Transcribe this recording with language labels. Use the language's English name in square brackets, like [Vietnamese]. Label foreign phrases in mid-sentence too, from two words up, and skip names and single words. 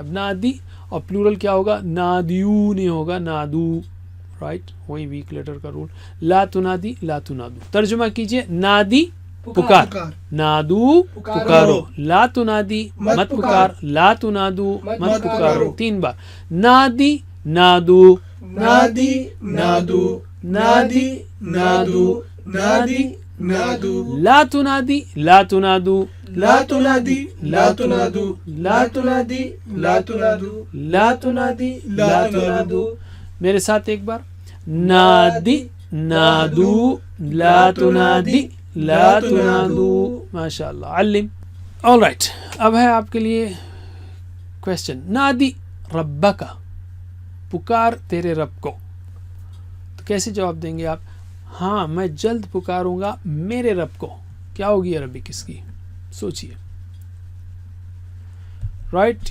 [Urdu] اب نادی اور پلورل کیا ہوگا؟ نادیو نہیں ہوگا، نادو. رائٹ. وہی [English] weak letter [Urdu] کا رول. [Arabic] لا تنادی لا تنادو. [Urdu] ترجمہ کیجئے نادی پکار، نادو پکارو، [Arabic] لا تنادی [Urdu] مت پکار، [Arabic] لا تنادو [Urdu] مت پکارو. 3 بار. [Arabic] نادی نادو، نادی نادو، نادی نادو، نادی نادو. لا تنادی لا تنادو، لا تنادی لا تنادو، لا تنادی لا تنادو، لا تنادی لا تنادو. [Urdu] میرے ساتھ ایک بار. [Arabic] نادی نادو، لا تنادی لا تنادو. ماشاء اللہ. [Urdu] علم. [English] all right. [Urdu] اب ہے آپ کے لیے کوشچن. [Arabic] نادی ربک، [Urdu] پکار تیرے رب کو. تو کیسے جواب دیں گے آپ؟ ہاں میں جلد پکاروں گا میرے رب کو. کیا ہوگی عربی کس کی؟ سوچئے. رائٹ.